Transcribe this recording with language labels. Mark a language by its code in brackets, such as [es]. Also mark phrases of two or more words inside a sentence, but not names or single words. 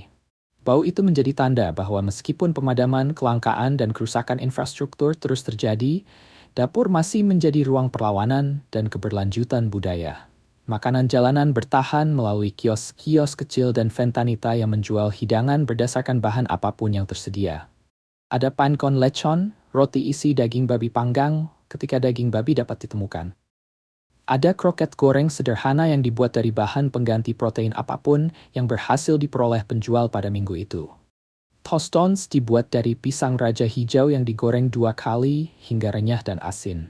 [id] Bau itu menjadi tanda bahwa meskipun pemadaman, kelangkaan, dan kerusakan infrastruktur terus terjadi, dapur masih menjadi ruang perlawanan dan keberlanjutan budaya. Makanan jalanan bertahan melalui kios-kios kecil dan ventanita yang menjual hidangan berdasarkan bahan apapun yang tersedia. [es] Ada pan con lechon, [id] roti isi daging babi panggang, ketika daging babi dapat ditemukan. Ada kroket goreng sederhana yang dibuat dari bahan pengganti protein apapun yang berhasil diperoleh penjual pada minggu itu. Tostones dibuat dari pisang raja hijau yang digoreng 2 kali hingga renyah dan asin.